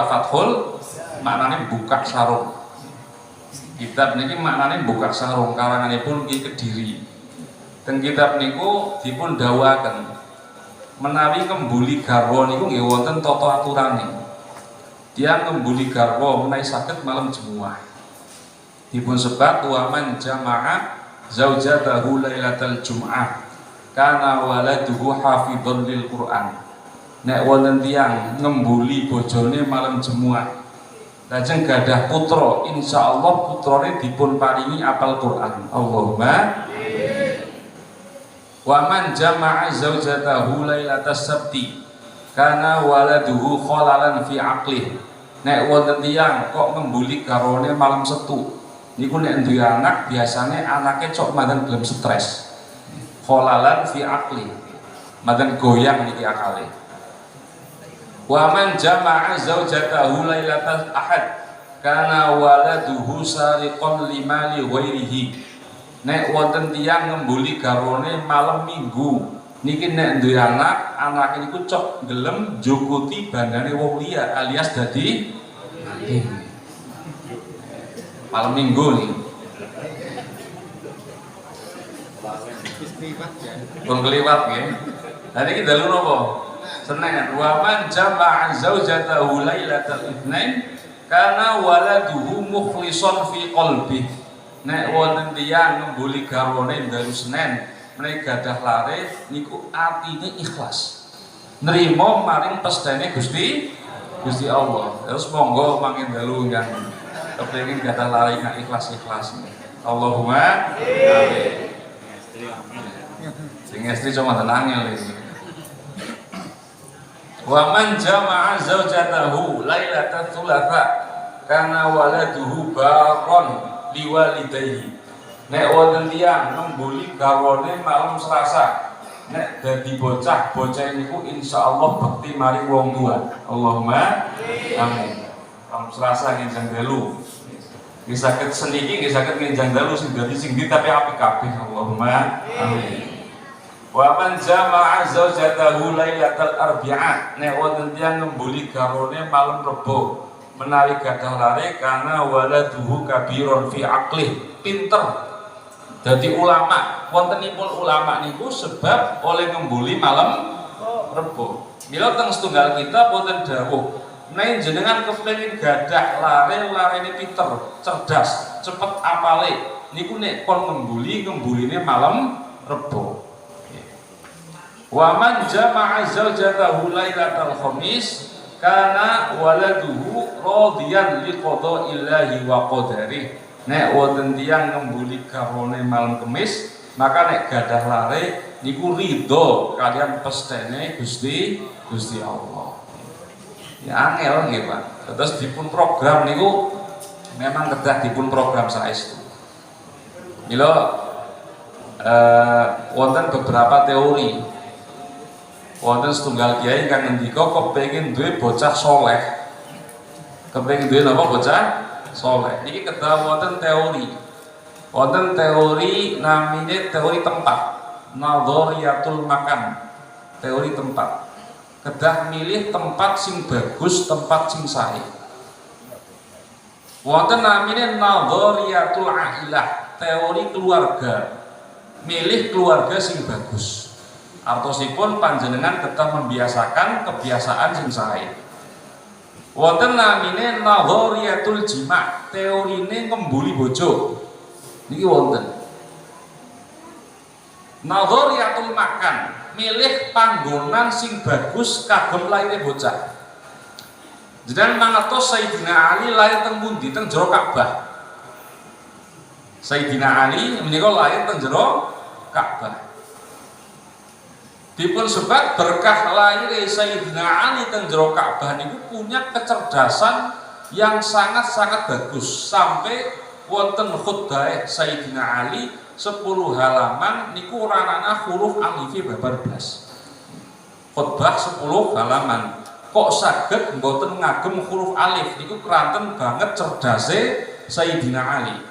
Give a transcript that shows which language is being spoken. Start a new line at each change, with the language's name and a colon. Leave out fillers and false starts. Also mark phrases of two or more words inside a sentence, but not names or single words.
Javanese: Fathul maknane buka sarung. Kitab niki maknane buka sarung, karanganipun iki Kediri. Teng kitab niku dipun dawuhaken menawi ngembuli garwa niku nggih wonten tata aturane. Tiyang ngembuli garwa menawi saged malam Jumat. Dipun sebat
Arabic: ومن جامع زوجته ليلة الجمعة كان ولده حافظ للقرآن.
Javanese: Nek wonten tiyang ngembuli bojone malam Jumat lajeng gadah putra, insyaallah putrane dipun paringi apal Quran.
Arabic: اللهم ومن جامع زوجته ليلة السبت كان ولده خللا في عقله.
Javanese: Nek wonten tiyang kok ngembuli garwane malam Setu niku nek duwe anak biasane anake cok manten gelem stres.
Arabic: خللا في عقل.
Javanese: Manten goyang niki akale.
Arabic: ومن جامع زوجته ليلة الأحد كان ولده سارقا لمال غيره.
Javanese: Nek wonten tiyang ngembuli garwane malam Minggu niki nek duwe anak, anake niku cok gelem njukuti bandane wong liya alias dadi malam Minggu nih. Pun keliwat nggih. Hari iki dalu napa? Senin.
Arabic: ومن جامع زوجته ليلة الاثنين كان ولده مخلصا في قلبي.
Javanese: nek wonten tiyang ngembuli garwane dalu Senen menika gadah lare niku atine ikhlas nrimo maring pestene Gusti Allah. Terus monggo mangke dalu yang kepengin gadah lare ingkang ikhlas-ikhlas.
Arabic: اللهم آمين.
Javanese: Sing istri cuma tenangnya iki.
Arabic: ومن جامع زوجته ليلة الثلاثاء كان ولده بارا لوالديه.
Javanese: Nek wonten tiyang ngembuli garwane malam Selasa, nek dadi bocah niku insyaallah bekti mari wong tua.
Arabic: اللهم آمين.
Javanese: Malam Selasa ngenjang dalu. Nggih saged seniki nggih saged ngenjang dalu sing dadi sing ndi tapi apik kabeh.
Arabic: اللهم آمين. ومن جامع زوجته ليلة الأربعاء,
Javanese: nek wonten tiyang ngembuli garwane malam Rebo menawi gadah lare karena
Arabic: ولده كبيرا في عقله,
Javanese: pinter dadi ulama. Wontenipun ulama niku sebab oleh ngembuli malam Rebo. Mila teng setunggal kita wonten dawuh menawi jenengan kepengin gadah larene pinter, cerdas, cepet apale niku nek kon ngembuline malam Rebo.
Arabic: ومن جامع زوجته ليلة الخميس كان ولده راضيا لقضاء الله وقدره.
Javanese: Nek wonten tiyang ngembuli garwane malam Kamis, maka nek gadah lare niku ridho kalian pestene Gusti Allah. Ya angel nggih, Pak. Terus dipun program niku memang kedah dipun program saestu. Mila wonten beberapa teori. Wonten setunggal kiai kang ngendika kepengin duwe bocah soleh. Kepengin duwe napa bocah soleh. Niki kedah wonten teori. Wonten teori namine teori tempat.
Arabic: نظرية المكان.
Indonesian: Teori tempat.
Javanese: Kedah milih tempat sing bagus, tempat sing sae. Wonten namine
Arabic: نظرية العائلة.
Indonesian: Teori keluarga.
Javanese: Milih keluarga sing bagus. Artosipun panjenengan
Indonesian: tetap membiasakan kebiasaan
Javanese: sing sae. Wonten namine
Arabic: نظرية الجماع',
Javanese: teorine ngembuli bojo. Niki wonten.
Arabic: نظرية المكان,
Javanese: milih panggonan sing bagus kagem laire bocah. Jenengan mangertos Sayyidina Ali lair teng pundi? Teng jero Ka'bah. Sayyidina Ali menika lair teng jero Ka'bah. Dipun sebab berkah lahir Sayyidina Ali teng jero Ka'bah niku
Indonesian: punya kecerdasan yang sangat-sangat bagus sampai
Javanese: wonten khutbah Sayyidina Ali 10 halaman niku ranana huruf alifi babar blas. Khutbah 10 halaman kok saged mboten ngagem huruf alif niku keranten banget cerdase Sayyidina Ali.